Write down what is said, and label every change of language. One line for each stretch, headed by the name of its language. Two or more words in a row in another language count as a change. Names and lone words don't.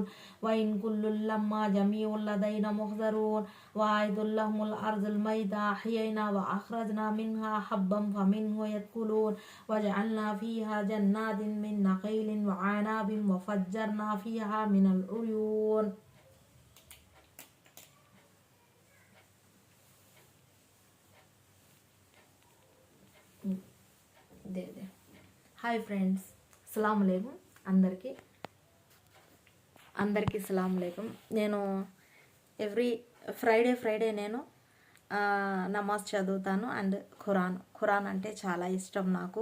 Arabic: وإن كل لما جميع لدينا محضرون. وآية لهم الأرض الميتة أحيينا وأخرجنا منها حبا فمنه يأكلون. وجعلنا فيها جنات من نخيل وعناب وفجرنا فيها من العيون.
Telugu: హాయ్ ఫ్రెండ్స్,
Arabic: السلام عليكم.
Telugu: అందరికీ
Arabic: سلام عليكم.
Telugu: నేను
English: every Friday
Telugu: నేను నమాజ్ చదువుతాను అండ్ ఖురాన్ అంటే చాలా ఇష్టం నాకు.